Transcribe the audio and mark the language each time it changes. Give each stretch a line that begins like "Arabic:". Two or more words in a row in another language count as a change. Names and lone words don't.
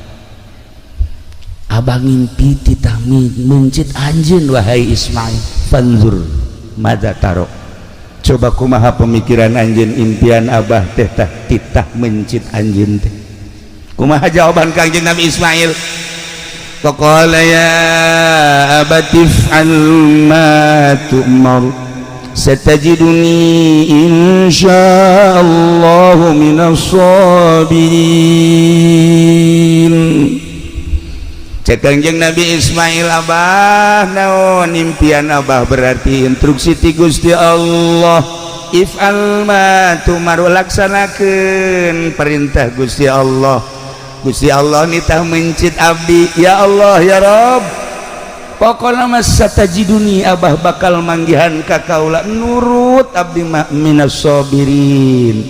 Sundanese: Abah ngimpi titah mencit anjeun wahai Ismail.
Arabic: فانظر ماذا ترى.
Sundanese: Coba kumaha pemikiran anjeun impian abah teh titah mencit anjeun teh. Kumaha jawaban Kangjeng Nabi Ismail?
Arabic: فقال يا أبت افعل ما تؤمر ستجدني إن شاء الله من الصابرين.
Sundanese: Cek Kangjeng Nabi Ismail, abah naon impian abah berarti instruksi ti Gusti Allah.
Arabic: افعل ما تؤمر,
Sundanese: laksanakeun perintah Gusti Allah. Gusti Allah nitah mencit abdi, ya Allah ya Rabb pokokna mas satajiduni abah bakal manggihan ka kaula nurut abdi
Arabic: من الصابرين.